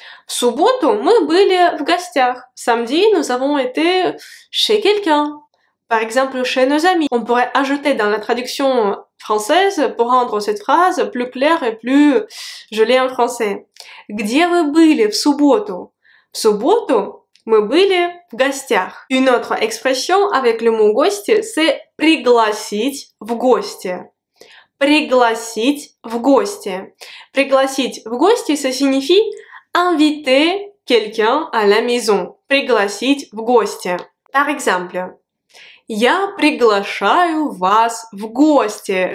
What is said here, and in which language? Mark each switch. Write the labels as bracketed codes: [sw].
[ru] В субботу мы были в гостях. [fr] Samedi, nous avons été chez quelqu'un. Par exemple, chez nos amis. On pourrait ajouter dans la traduction française pour rendre cette phrase plus claire et plus jolie en français. [ru] Где вы были в субботу? В субботу мы были в гостях. [fr] Une autre expression avec le mot гость, c'est [ru] пригласить в гости. Пригласить в гости. Пригласить в гости, [fr] ça signifie inviter quelqu'un à la maison. [ru] Пригласить в гости. [fr] Par exemple, [ru] я приглашаю вас в гости.